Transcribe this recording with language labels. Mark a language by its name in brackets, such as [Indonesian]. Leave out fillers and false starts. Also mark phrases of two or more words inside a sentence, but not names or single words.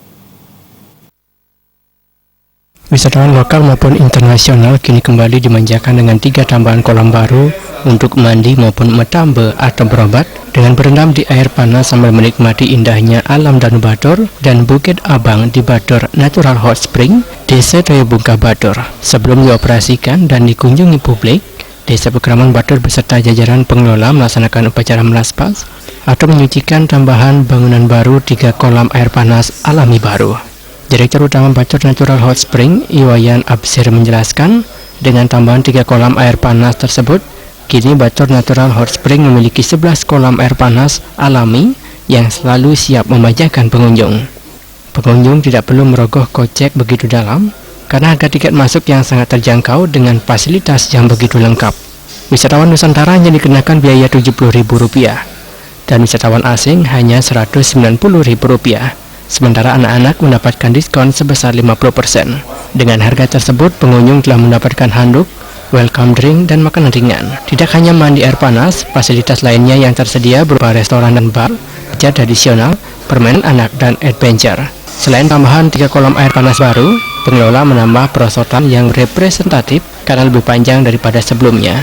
[Indonesian] Wisatawan lokal maupun internasional kini kembali dimanjakan dengan 3 tambahan kolam baru untuk mandi maupun metambe atau berobat dengan berendam di air panas sambil menikmati indahnya alam Danau Batur dan Bukit Abang di Batur Natural Hot Spring, Desa Toyobungka Batur. Sebelum dioperasikan dan dikunjungi publik, Desa Pekraman Batur beserta jajaran pengelola melaksanakan upacara melaspas atau menyucikan tambahan bangunan baru 3 kolam air panas alami baru. Direktur Utama Batur Natural Hot Spring, Iwayan Absir menjelaskan, dengan tambahan 3 kolam air panas tersebut, kini Batur Natural Hot Spring memiliki 11 kolam air panas alami yang selalu siap memanjakan pengunjung. Pengunjung tidak perlu merogoh kocek begitu dalam, karena harga tiket masuk yang sangat terjangkau dengan fasilitas yang begitu lengkap. Wisatawan Nusantara hanya dikenakan biaya Rp70.000, dan wisatawan asing hanya Rp190.000. Sementara anak-anak mendapatkan diskon sebesar 50%. Dengan harga tersebut, pengunjung telah mendapatkan handuk, [English] welcome drink, [Indonesian] dan makanan ringan. Tidak hanya mandi air panas, fasilitas lainnya yang tersedia berupa restoran dan bar, pijat tradisional, permainan anak, dan adventure. Selain tambahan 3 kolam air panas baru, pengelola menambah perosotan yang representatif karena lebih panjang daripada sebelumnya.